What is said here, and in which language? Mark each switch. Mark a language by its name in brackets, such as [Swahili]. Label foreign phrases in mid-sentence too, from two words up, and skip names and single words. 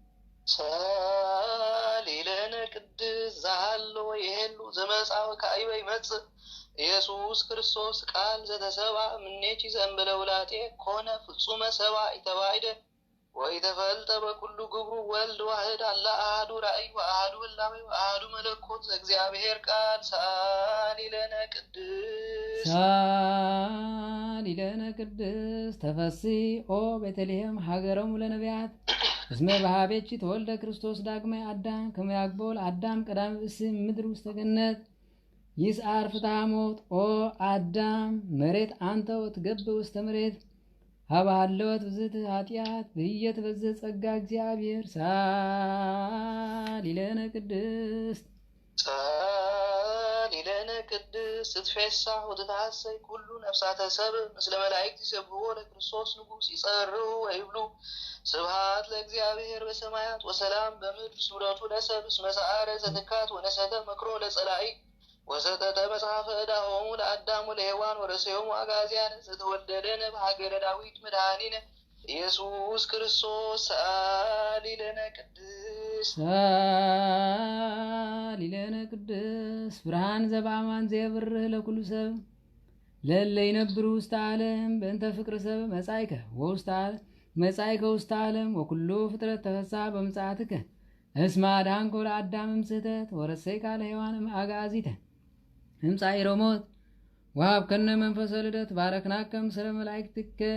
[Geez] ዛሃሎ ወይሄሉ ዘመጻወ ካዕበ ይመጽእ ኢየሱስ ክርስቶስ ቃል ዘተሰብአ እምኔኪ ዘእንበለ ውላጤ ኮነ ፍጹመ ሰብአ ኢተባይደ ወይተፈልጠ በኩሉ ግብሩ ወልድ ዋሕድ አላ አሐዱ ራእይ ወአሐዱ ህላዌ ወአሐዱ መለኮት ዘእግዚአብሔር ቃል ሳሊለነ ቅድስት ተፈሥሒ ኦ ቤተልሔም ሀገሮሙ ለነቢያት እስመ በኀቤኪ ተወልደ ክርስቶስ ዳግማይ አዳም ከመ ያግብኦ ለአዳም ቀዳሚ ብእሲ ምድር ውስተ ገነት ይስዓር ፍትሐ ሞት ኦ አዳም መሬት አንተ ወትገብእ ውስተ መሬት ሀባሃለወት ብዝት ኃጢአት ብህየት በዝህ ጸጋ እግዚአብሔር ሳሊለነ ቅድስት ስትፌሳ ወትታሰይ ኩሉ ነፍሳተ ሰብእ ምስለ መላእክት ይሰብሕዎ ለክርስቶስ ንጉሥ ይጸርሑ ወይብሉ ስብሐት ለእግዚአብሔር በሰማያት ወሰላም በምድር ስምረቱ ለሰብእ እስመ ሰዓረ ዘትካት ወነሰተ መክሮ ለጸላኢ ወሰጠተ መጽሐፈ ዕዳሆሙ ለአዳም ወለሔዋን ወረሰዮሙ አጋዝያነ ዘተወለደነ በሀገረ ዳዊት መድኃኒነ ኢየሱስ ክርስቶስ ሳሊለነ ቅድስ ብርሃን ዘበአማን ዘየብርህ ለኩሉ ሰብ ለእለ ይነብሩ ውስተ ዓለም በእንተ ፍቅር ሰብ መጻእከ ውስተ ዓለም ወኩሉ ፍጥረት ተፈሥሐ በምጽአትከ እስመ አድኃንኮ ለአዳም እምስሕተት ወረሰይካ ለሔዋን እምአጋዚተ እምጻዕረ ሞት ወሀብከነ መንፈሰ ልደት ባረክናከ ምስለ መላእክትከ